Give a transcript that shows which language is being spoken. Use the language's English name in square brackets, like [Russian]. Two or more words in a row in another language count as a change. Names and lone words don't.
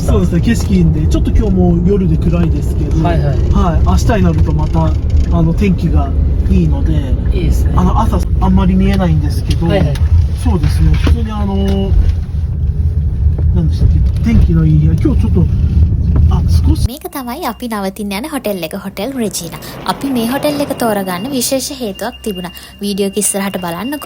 [Japanese] そうですね、景色いいんで、ちょっと今日も夜で暗いですけど、はいはい。明日になるとまた天気がいいので、いいですね。朝あんまり見えないんですけど、はいはい。そうですね、普通に何でしたっけ、天気のいい日は今日ちょっと [Sinhala] මේක තමයි අපි නවතින්න යන හොටෙල් එක. හොටෙල් රෙජිනා. අපි මේ හොටෙල් එක තෝරගන්න විශේෂ හේතුවක් තිබුණා. වීඩියෝ එක ඉස්සරහට බලන්නකෝ.